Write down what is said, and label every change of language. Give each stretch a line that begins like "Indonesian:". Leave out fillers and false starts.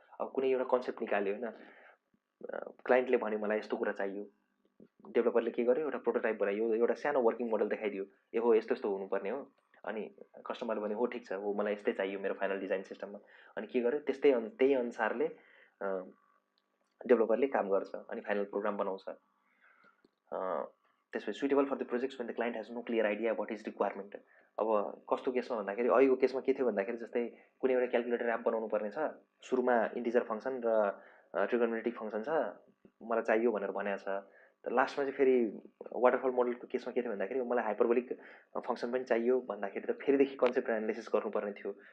Nepali: अब कुनै एउटा कन्सेप्ट निकाल्यो होइन, क्लाइन्टले भन्यो मलाई यस्तो कुरा चाहियो, डेभलपरले के गर्यो, एउटा प्रोटोटाइप बनायो, एउटा सानो वर्किङ मोडल देखाइदियो, ए हो यस्तो यस्तो हुनुपर्ने हो। अनि कस्टमरले भन्यो हो ठिक छ, हो मलाई यस्तै चाहियो मेरो फाइनल डिजाइन सिस्टममा। अनि के गर्यो, त्यही अनुसारले डेभलपरले काम गर्छ अनि फाइनल प्रोग्राम बनाउँछ। त्यसपछि
English: Suitable for the projects when the client has no clear idea what is requirement.
Nepali: अब कस्तो केसमा भन्दाखेरि अहिलेको केसमा के थियो भन्दाखेरि जस्तै कुनै एउटा क्यालकुलेटर एप बनाउनु पर्ने छ, सुरुमा इन्टिजर फङ्सन र ट्रिगोनोमेट्रिक फङ्सन छ, मलाई चाहियो भनेर भनेको छ। तर लास्टमा चाहिँ फेरि वाटरफल मोडलको केसमा के थियो भन्दाखेरि मलाई हाइपरबोलिक फङ्सन पनि चाहियो भन्दाखेरि त फेरिदेखि कन्सेप्ट एनालिसिस गर्नुपर्ने थियो।